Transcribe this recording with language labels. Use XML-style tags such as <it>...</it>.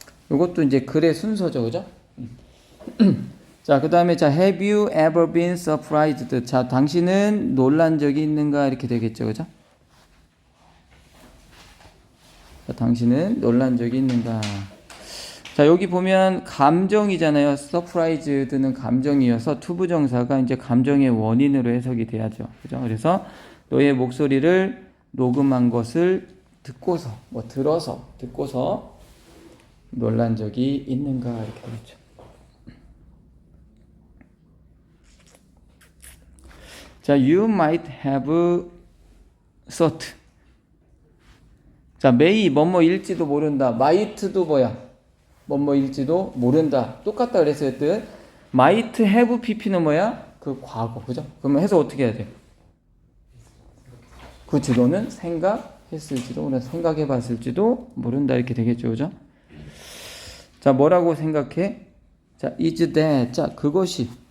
<ko>이것도 이제 글의 순서죠. 그죠?</ko> <en>자,</en> <ko>그 다음에</ko> <en>자, have you ever been surprised?</en> <ko>자, 당신은 놀란 적이 있는가? 이렇게 되겠죠, 그죠? 자, 당신은 놀란 적이 있는가? 자, 여기 보면 감정이잖아요. surprised는 감정이어서 투부정사가 이제 감정의 원인으로 해석이 돼야죠, 그죠? 그래서 너의 목소리를 녹음한 것을 듣고서, 뭐 들어서, 듣고서 놀란 적이 있는가? 이렇게 되겠죠.</ko> <en>자, you might have thought.</en> <ko>자, may 뭐뭐일지도 모른다. might도 뭐야? 뭐뭐일지도 모른다. 똑같다 그랬어요, 뜻. might have pp는 뭐야? 그 과거, 그죠? 그러면 해서 어떻게 해야 돼? 그치, 너는 생각했을지도, 오늘 생각해봤을지도 모른다 이렇게 되겠죠, 그죠? 자, 뭐라고 생각해? 자,</ko> <en>is that.</en> <ko>자, 그것이.</ko>